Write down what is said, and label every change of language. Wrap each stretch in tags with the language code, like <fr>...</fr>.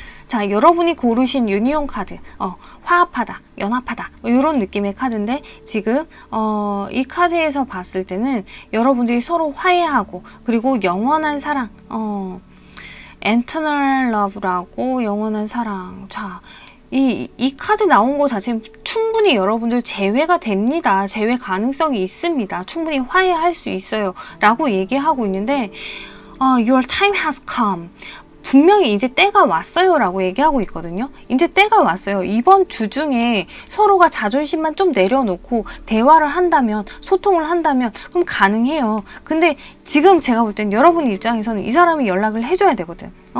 <ko>자, 여러분이 고르신 유니온 카드, 화합하다, 연합하다, 이런 느낌의 카드인데, 지금 이 카드에서 봤을 때는 여러분들이 서로 화해하고, 그리고 영원한 사랑, eternal love라고, 영원한 사랑. 자, 이 카드 나온 거 자체는 충분히 여러분들 재회가 됩니다. 재회 가능성이 있습니다. 충분히 화해할 수 있어요. 라고 얘기하고 있는데,</ko> <en>your time has come.</en> <ko>분명히 이제 때가 왔어요 라고 얘기하고 있거든요. 이제 때가 왔어요. 이번 주 중에 서로가 자존심만 좀 내려놓고 대화를 한다면, 소통을 한다면 그럼 가능해요. 근데 지금 제가 볼 땐 여러분의 입장에서는 이 사람이 연락을 해줘야 되거든.</ko>